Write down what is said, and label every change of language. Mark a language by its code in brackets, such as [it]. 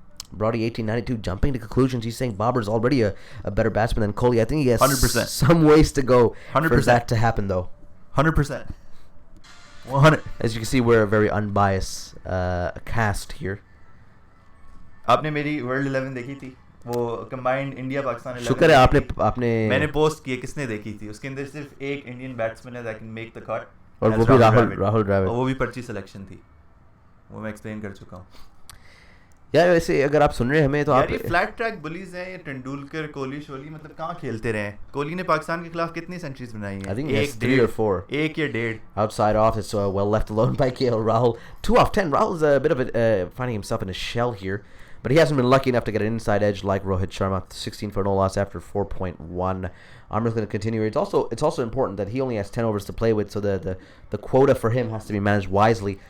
[en] Brody 1892 jumping to conclusions. He's saying Babar's already a better batsman than Kohli. I think he has 100%. some ways to go 100%. for that to happen, though. 100%. 100. As you can see, we're a very unbiased cast here. [hi] आपने मेरी world 11 देखी थी वो combined India Pakistan 11 शुक्र है आपने मैंने post की किसने देखी थी उसके अंदर सिर्फ एक इंडियन बैट्समैन है [en] that can make the cut [hi] और वो भी राहुल द्रविड़ और वो भी पर्ची सिलेक्शन थी वो मैं एक्सप्लेन कर चुका हूं यार वैसे अगर आप सुन रहे हैं हमें तो आप ये फ्लैट ट्रैक बुलीज हैं ये तेंदुलकर कोहली शोली मतलब कहां खेलते रहे कोहली ने पाकिस्तान के खिलाफ कितनी सेंचुरीज बनाई हैं [en] I think he has 3 or 4 [hi] एक या डेढ़ [en] outside off it's well left alone by KL Rahul 2 off 10 Rahul's a bit of finding himself in a shell here but he hasn't been lucky enough to get an inside edge like Rohit Sharma 16 for no loss after 4.1 Amr's going to continue here. It's also important that he only has 10 overs to play with, so the quota for him has to be managed wisely.